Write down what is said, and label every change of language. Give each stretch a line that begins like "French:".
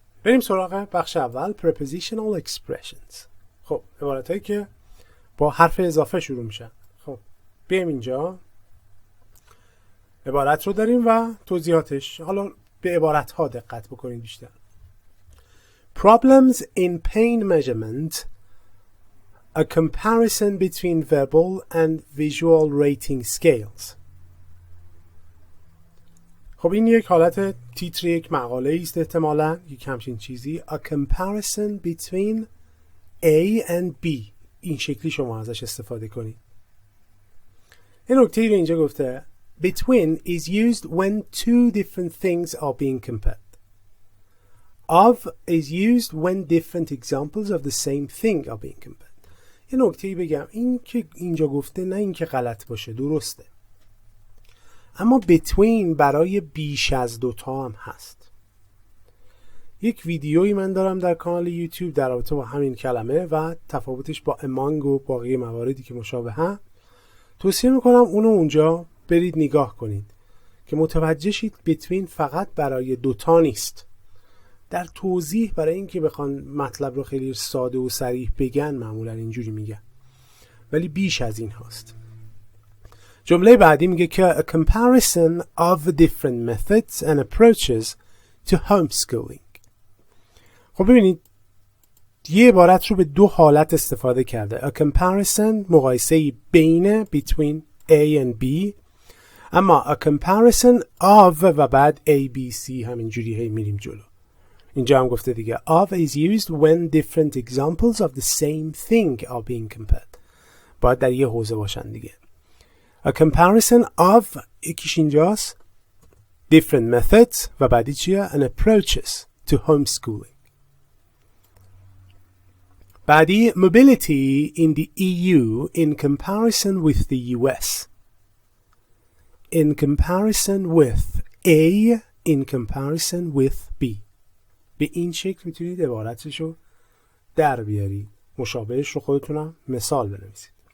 Persian: بریم سراغ بخش اول،
English: prepositional expressions.
Persian: خب عبارتایی که با حرف اضافه شروع میشن. خب بیایم اینجا عبارت رو داریم و توضیحاتش. حالا به عبارت ها دقت بکنید بیشتر.
English: Problems in pain measurement, a comparison between verbal and visual rating scales.
Persian: خب این یک حالت تیتر یک مقاله است احتمالاً، یک همچین چیزی.
English: A comparison between A and B.
Persian: این شکلی شما ازش استفاده کنید. این نکته رو اینجا گفته
English: between is used when two different things are being compared. Of is used when different examples of the same thing are being compared.
Persian: یه نکته‌ای بگم، این که اینجا گفته نه این که غلط باشه، درسته، اما between برای بیش از دوتا هم هست. یک ویدیویی من دارم در کانال یوتیوب در رابطه با همین کلمه و تفاوتش با among و باقی مواردی که مشابهه. توصیه میکنم اونو اونجا برید نگاه کنید که متوجه شید between فقط برای دوتا نیست. در توضیح برای اینکه بخوان مطلب رو خیلی ساده و صریح بگن معمولا اینجوری میگن، ولی بیش از این هست. جمله بعدی میگه که
English: a comparison of different methods and approaches to homeschooling.
Persian: خب ببینید یه عبارت رو به دو حالت استفاده کرده.
English: a comparison
Persian: مقایسه بین
English: between A and B،
Persian: اما
English: a comparison of
Persian: و بعد
English: A, B, C
Persian: همینجوری هی میریم جلو. اینجا هم گفته دیگه
English: of is used when different examples of the same thing are being compared.
Persian: باید در یه حوزه باشن دیگه.
English: A comparison of
Persian: یکیش اینجاست
English: different methods
Persian: و بعدی چیه؟
English: and approaches to homeschooling.
Persian: بعدی
English: mobility in the EU in comparison with the US. In comparison with A in comparison with B.
Persian: به این شکل میتونید عبارتش رو در بیارید. مشابهش رو خودتونم مثال بنویسید.